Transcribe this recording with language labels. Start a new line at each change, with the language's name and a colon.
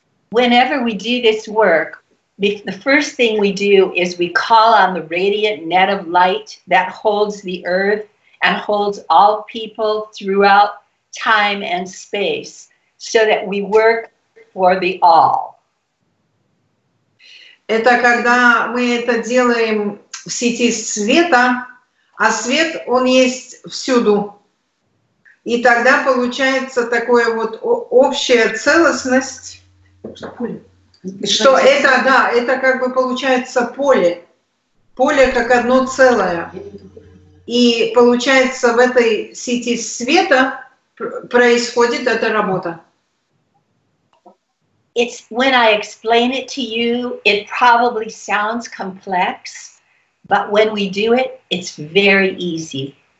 English: Whenever we do this work, the first thing we do is we call on the radiant net of light that holds the earth and holds all people throughout time and space, so that we work for the all.
Russian: Это когда мы это делаем в сети света, а свет, он есть всюду. И тогда получается такое вот общая целостность, что это, да, это как бы получается поле. Поле как одно целое. И получается в этой сети света происходит эта работа.
English: It's when I explain it to you, it probably sounds complex, but when we do it, it's very easy.